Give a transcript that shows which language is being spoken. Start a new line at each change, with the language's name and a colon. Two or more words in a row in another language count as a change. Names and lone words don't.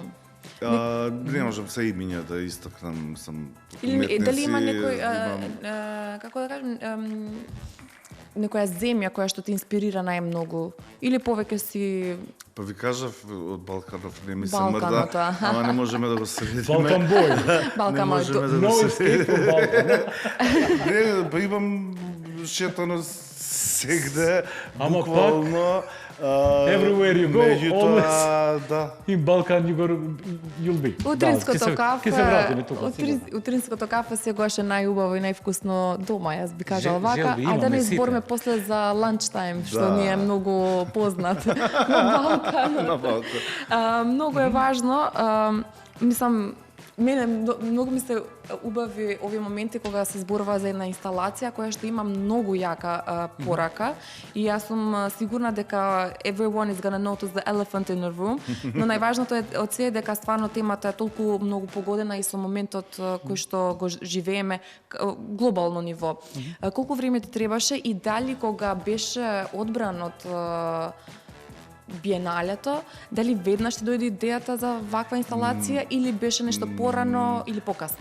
Macedonian: Не можам се имиња да истакнам, сам уметници. Дали има некој, како да кажем, некоја земја која што те инспирира најмногу? Или повеќе си... Па ви кажав, од Балканов не ми се мрда, ама не можеме да го средиме.
English: Balkan boy. Balkan boy. No escape from Balkan.
Macedonian: Не, па имам шетано сегде, буквално.
English: Everywhere you go, always
Macedonian: да.
English: In Balkan you'll be.
Macedonian: Утринското кафе, Ќе се вратиме тука. Утринското кафе сегаш е најубаво и највкусно дома, јас би кажала вака, а да не збориме после за ланчтайм, што ни е многу познат на Балкан. Многу е важно, мислам, Мене многу ми се убави овие моменти кога се зборува за една инсталација која што има многу јака порака и јас сум сигурна дека
English: everyone is gonna notice the elephant in the room,
Macedonian: но најважното е од се дека стварно темата е толку многу погодена и со моментот кој што го живееме глобално ниво. Колку време ти требаше и дали кога беше одбран од биеналето, дали веднаш ти дојде идејата за ваква инсталација или беше нешто порано или покасно?